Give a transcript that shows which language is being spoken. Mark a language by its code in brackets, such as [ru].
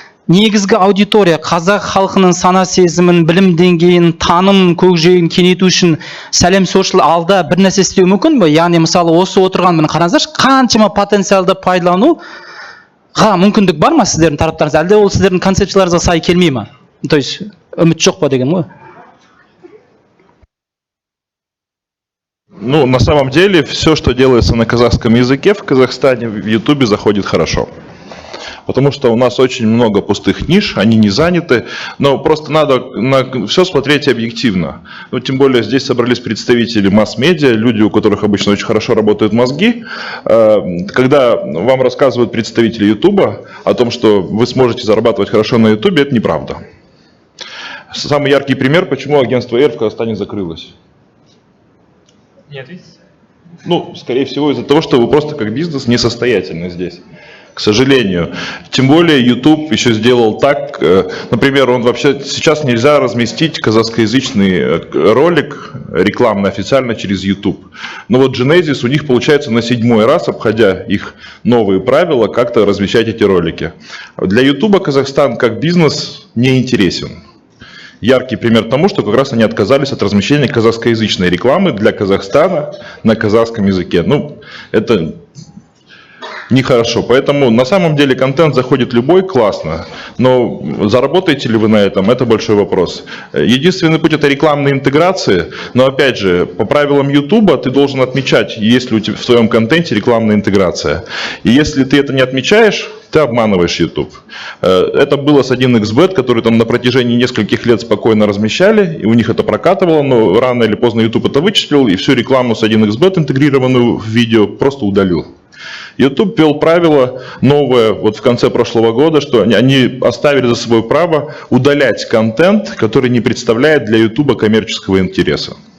[kk] негізгі аудитория қазақ халқының сана сезімін, білім деңгейін, таным көкжиегін кеңейту үшін сәлем social алда бір нәрсе істеу мүмкін бе? Яғни мысалы осы отырған міне қараңыздаршы, қаншама потенциалды пайдалануға мүмкіндік бар ма сіздердің тараптарыңыз? Әлде ол сіздердің концепцияларыңызға сай келмей ма? [ru] То есть [kk] үміт жоқ па деген ғой? [ru] Ну, на самом деле, все, что делается на казахском языке в Казахстане, в Ютубе заходит хорошо. Потому что у нас очень много пустых ниш, они не заняты, но просто надо на все смотреть объективно. Ну, тем более здесь собрались представители масс-медиа, люди, у которых обычно очень хорошо работают мозги. Когда вам рассказывают представители Ютуба о том, что вы сможете зарабатывать хорошо на Ютубе, это неправда. Самый яркий пример, почему агентство Air в Казахстане закрылось. Нет, видите? Ну, скорее всего, из-за того, что вы просто как бизнес несостоятельны здесь. К сожалению. Тем более YouTube еще сделал так, например, он вообще сейчас нельзя разместить казахскоязычный ролик рекламно официально через YouTube. Но вот Genesis у них получается на 7-й раз, обходя их новые правила, как-то размещать эти ролики. Для YouTube Казахстан как бизнес не интересен. Яркий пример тому, что как раз они отказались от размещения казахскоязычной рекламы для Казахстана на казахском языке. Ну, это нехорошо. Поэтому на самом деле контент заходит любой, классно. Но заработаете ли вы на этом, это большой вопрос. Единственный путь — это рекламные интеграции. Но опять же, по правилам YouTube ты должен отмечать, есть ли у тебя в твоем контенте рекламная интеграция. И если ты это не отмечаешь, ты обманываешь YouTube. Это было с 1xBet, который там на протяжении нескольких лет спокойно размещали, и у них это прокатывало, но рано или поздно YouTube это вычислил, и всю рекламу с 1xBet, интегрированную в видео, просто удалил. YouTube ввел правило новое вот в конце прошлого года, что они оставили за собой право удалять контент, который не представляет для YouTube коммерческого интереса.